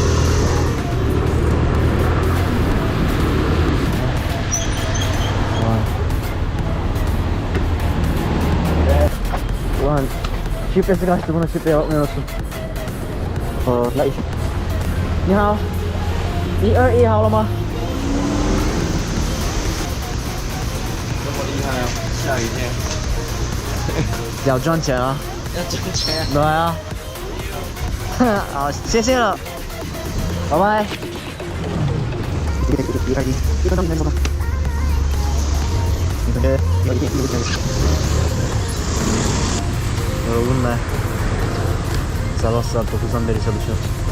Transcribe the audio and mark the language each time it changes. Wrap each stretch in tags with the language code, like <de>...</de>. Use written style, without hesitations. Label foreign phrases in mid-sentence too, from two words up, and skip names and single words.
<tr>Ulan şifresi kaçtı, bunu şifreye bakmayı unuttum. La iş.</tr> <zh>Ni hao. 121好了吗？这么厉害啊！下雨天要赚钱啊！要挣钱啊！对啊。好，谢谢了，拜拜。</zh> <tr>Yorgun be. Sabah saat 9'dan beri çalışıyorum.</tr>